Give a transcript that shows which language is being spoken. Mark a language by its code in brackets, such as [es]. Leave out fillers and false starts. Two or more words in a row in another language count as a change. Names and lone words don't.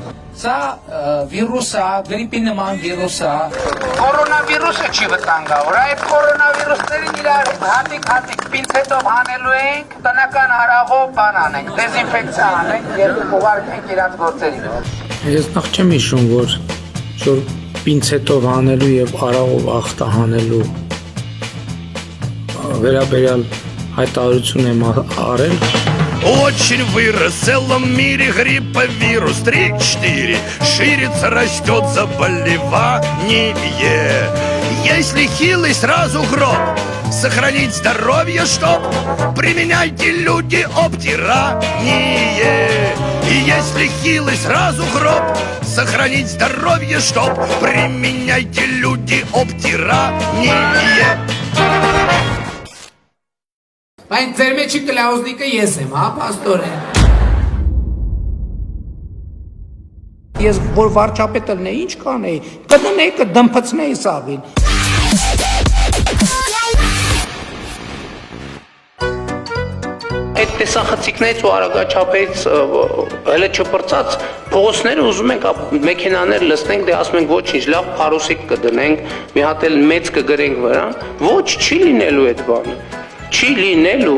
[hy] Սա վիրուս է, գրիպի նման վիրուս է։ Կորոնավիրուսը չի վտանգավոր, այդ կորոնավիրուսներին իրար հատիկ պինցետով հանելու ենք, տնական հարաղով բան անենք, դեզինֆեկցիա անենք և ուղարկենք իրանց գործերի։ Ես նախ չեմ հիշում, որ պինցետով հանելու և արաղով ախտա հանելու վերաբերյալ հայտարարություն եմ արել։ [ru] Очень вырос в целом мире грипповирус 3-4. Ширится, растет заболевание. Если хилый, сразу гроб. Сохранить здоровье, чтоб применяйте люди обтирание. И если хилый, сразу гроб. Сохранить здоровье, чтоб применяйте люди обтирание. [hy] Բայց ձեր մեջի կլաուզնիկը ես եմ, հա, պաստորեն։ Ես որ վարչապետը լինեի, ինչ կանեի, կդնեի, կդմփցնեի սաղին։ Այդ տեսախցիկներից ու արագաչափերից հələ չպրծած փողոցները ուզում ենք մեքենաներ լցնենք, դե ասում ենք ոչինչ, լավ փարուսիկ կդնենք, մի հատ էլ մեծ կգրենք վրա, ոչ չի լինելու այդ բանը։ Չի լինելու։